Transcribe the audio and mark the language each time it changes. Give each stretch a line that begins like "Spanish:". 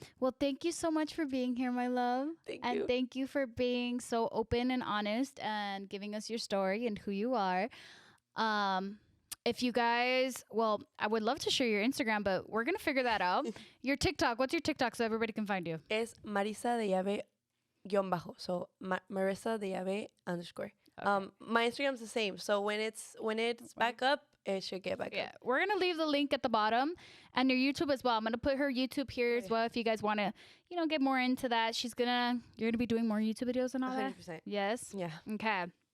English: Well, thank you so much for being here, my love. Thank you. Thank you for being so open and honest and giving us your story and who you are. if you guys, well, I would love to share your Instagram, but we're going to figure that out. Your TikTok, what's your TikTok so everybody can find you?
Spanish: Es Marisa de Llave guión bajo.
English: So Marisa de Llave underscore. Okay. My Instagram's the same. So when it's back up, it should get back Yeah, up. we're going to leave the link at the bottom and your YouTube as well. I'm going to put her YouTube here as well if you guys want to, get more into that. You're going to be doing more YouTube videos and all that? 100%. Yes? Yeah. Okay.